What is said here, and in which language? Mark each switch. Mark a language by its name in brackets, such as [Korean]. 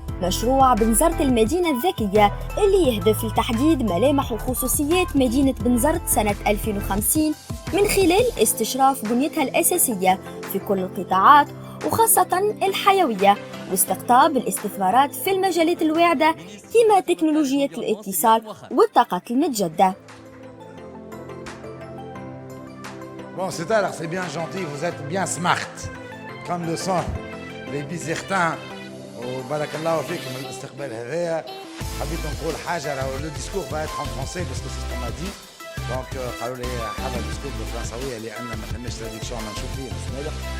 [Arabic] مشروع بنزرت المدينة الذكية اللي يهدف لتحديد ملامح وخصوصيات مدينة بنزرت سنة 2050 من خلال استشراف بنيتها الأساسية في كل القطاعات وخاصة الحيوية، واستقطاب الاستثمارات في المجالات الواعدة كما تكنولوجيا الاتصال والطاقة المتجددة. [French] Bon, c'est alors c'est bien gentil, vous êtes bien smart, comme le sont les Bizertins. [Arabic] وبارك فيكم الاستقبال هذايا. حبيت نقول حاجة، راهو لو ديسكور [French] va être en français parce que c'est ce qu'on m'a dit. [Arabic] Donc قالوا لي حابة الديسكور بالفرنساوية لأن ما ثماش تراديكسيون ما نشوف فيه نسمع.